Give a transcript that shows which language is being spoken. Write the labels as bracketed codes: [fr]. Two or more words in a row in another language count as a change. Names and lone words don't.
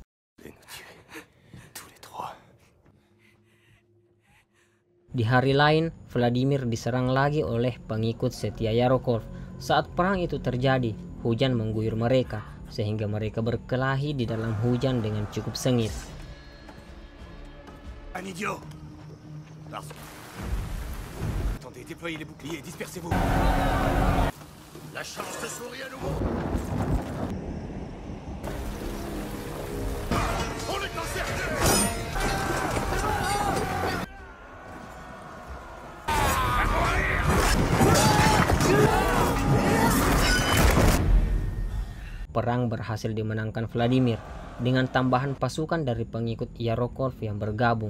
[id] Di hari lain, Vladimir diserang lagi oleh pengikut setia Yarokol. Saat perang itu terjadi, hujan mengguyur mereka, sehingga mereka berkelahi di dalam hujan dengan cukup sengit. [fr] Un idiot. Attendez, déployez les boucliers et dispersez-vous. La chance te sourit à nouveau. On est encerclé. [id] Perang berhasil dimenangkan Vladimir dengan tambahan pasukan dari pengikut Yarokol yang bergabung.